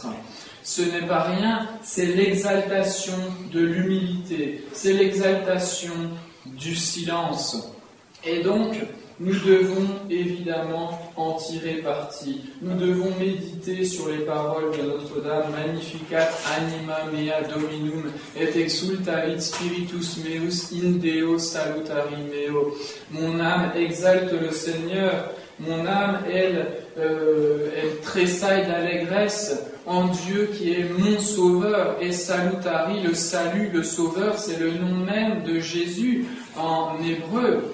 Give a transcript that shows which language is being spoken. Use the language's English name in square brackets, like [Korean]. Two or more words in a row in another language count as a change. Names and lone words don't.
[French] Ce n'est pas rien, c'est l'exaltation de l'humilité, c'est l'exaltation du silence. Et donc, nous devons évidemment en tirer parti. Nous devons méditer sur les paroles de Notre-Dame. [Latin] Magnificat anima mea Dominum et exultavit spiritus meus in Deo salutari meo. [French] Mon âme exalte le Seigneur. Mon âme, elle tressaille d'allégresse en Dieu qui est mon sauveur. Et salutari, le salut, le sauveur, c'est le nom même de Jésus en hébreu.